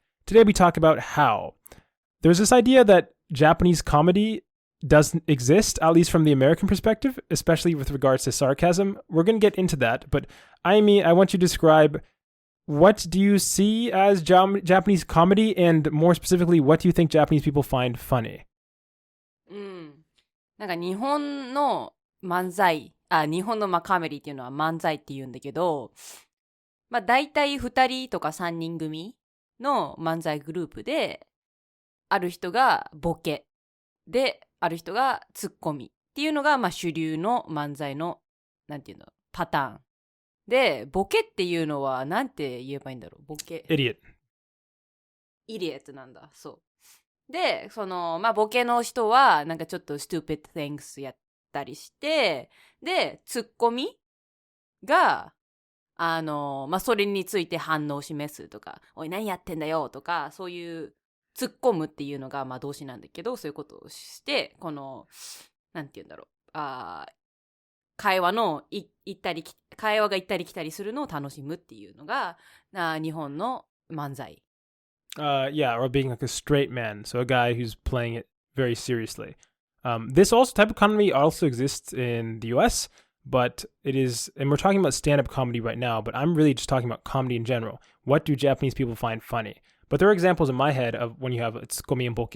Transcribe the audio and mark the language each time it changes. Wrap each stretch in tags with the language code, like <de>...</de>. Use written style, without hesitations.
<en>Today we talk about how. There's this idea that Japanese comedy doesn't exist, at least from the American perspective, especially with regards to sarcasm. We're going to get into that, but I want you to describe what do you see as Japanese comedy, and more specifically, what do you think Japanese people find funny?</en> <ja>なんか日本の漫才、日本のカメディっていうのは漫才って言うんだけど、大体2人とか3人組の漫才グループで、ある人がボケで、ある人がツッコミっていうのが主流の漫才のなんていうのパターンで、ボケっていうのはなんて言えばいいんだろう。ボケ Idiot なんだ。そうで、そのボケの人はなんかちょっと</ja> <en>stupid things</en> <ja>やったりして、でツッコミがそれについて反応を示すとか、おい何やってんだよとか、そういう突っ込むっていうのが動詞なんだけど、そういうことをして、このなんて言うんだろう、会話が行ったり来たりするのを楽しむっていうのが日本の漫才。</ja> <en>Yeah, or being like a straight man, so a guy who's playing it very seriously. This type of comedy also exists in the US, but it is, and we're talking about stand-up comedy right now, but I'm really just talking about comedy in general. What do Japanese people find funny? But there are examples in my head of when you have tsukomi and boke.</en>